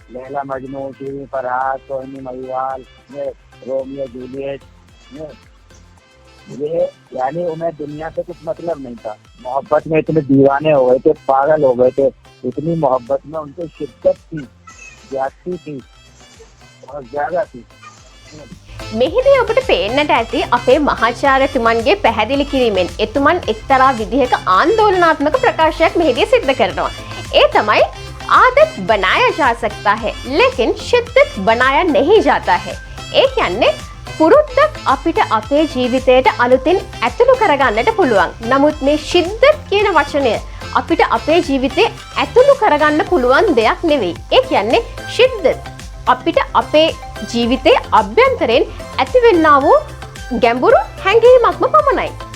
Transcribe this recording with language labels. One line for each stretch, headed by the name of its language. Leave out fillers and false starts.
Hindi: लैला मजनू, शीरी फरहाद, सोहनी Mahiwal, Romeo Juliet, ये यानी उन्हें दुनिया से कुछ मतलब नहीं था। मोहब्बत में इतने दीवाने हो गए थे, पागल हो गए थे, इतनी मोहब्बत में उनकी शिद्दत थी, ज्यादती थी, बहुत ज्यादा थी।
Sinhala: මෙහිදී ඔබට පේන්නට ඇති අපේ මහාචාර්යතුමන්ගේ පැහැදිලි කිරීමෙන් එතුමන් එක්තරා විදිහක ආందోලනාත්මක ප්‍රකාශයක් මෙහිදී සිද්ධ කරනවා. ඒ තමයි
Hindi: आदत बनाया जा सकता है लेकिन शिद्दत बनाया नहीं जाता है.
Sinhala: ඒ කියන්නේ පුරුද්දක් අපිට අපේ ජීවිතයට අලුතින් ඇතුළු කරගන්නට පුළුවන්. නමුත් මේ शिद्दत කියන වචනය අපිට අපේ ජීවිතේ ඇතුළු කරගන්න පුළුවන් දෙයක් නෙවෙයි. ඒ කියන්නේ शिद्दत අපිට අපේ ජීවිතේ අභ්‍යන්තරයෙන් ඇතිවෙන්නා වූ ගැඹුරු හැඟීමක්ම පමණයි.